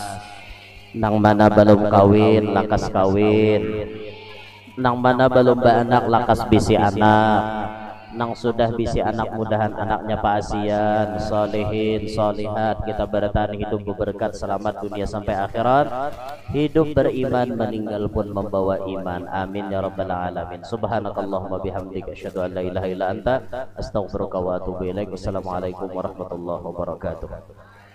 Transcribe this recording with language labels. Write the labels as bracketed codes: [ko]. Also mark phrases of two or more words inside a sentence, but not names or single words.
[bjn] Nang mana belum kawin lakas kawin, nang mana belum beranak lakas bisi anak, nang sudah bisi anak mudahan anaknya pasian, solehin, solihat, kita bertahan hidup berberkat selamat dunia sampai akhirat, hidup beriman meninggal pun membawa iman, [ar] آمين يا رب العالمين. سبحانك اللهم وبحمدك أشهد أن لا إله إلا أنت أستغفرك وأتوب إليك. والسلام عليكم ورحمة الله وبركاته.